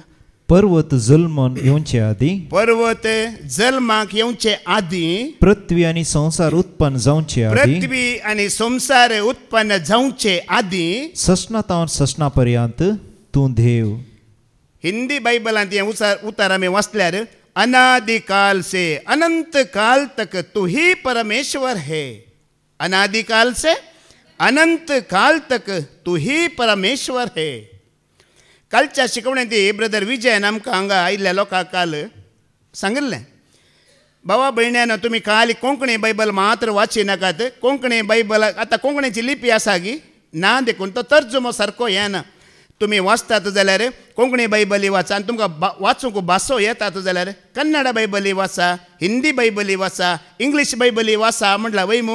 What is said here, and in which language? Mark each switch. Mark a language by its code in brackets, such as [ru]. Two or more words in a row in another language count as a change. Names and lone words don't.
[kok] पर्वत जल्मन येवचे आदी पर्वत जल्माक येवचे आदी पृथ्वी आनी संसार उत्पन्न जावचे आदी पृथ्वी आनी संसार उत्पन्न जावचे आदी ससनातावन ससना पर्यंत तूं देव हिंदी बायबलांत हें उतार आमी वाचल्यार [hi] अनादि काल से अनंत काल तक तू ही परमेश्वर है अनादि काल से अनंत काल तक तू ही परमेश्वर है. [kok] कालच्या शिकवण्यात ब्रदर विजयन आमकां हांगा आयिल्ल्या लोकांक काल सांगिल्लें, भावा भयण्यान तुमी खाली कोंकणी बायबल मात्र वाची नाकात. कोंकणी बायबल आतां कोंकणीची लिपी आसा गी ना देखून तो तर्जुमो सारको येना. तुमी वाचतात जाल्यार कोंकणी बायबली वाचा आनी तुमकां वाचूंक भासो येतात जाल्यार कन्नड बायबली वाचा, हिंदी बायबली वाचा, इंग्लीश बायबली वाचा म्हटल्यार वय मू.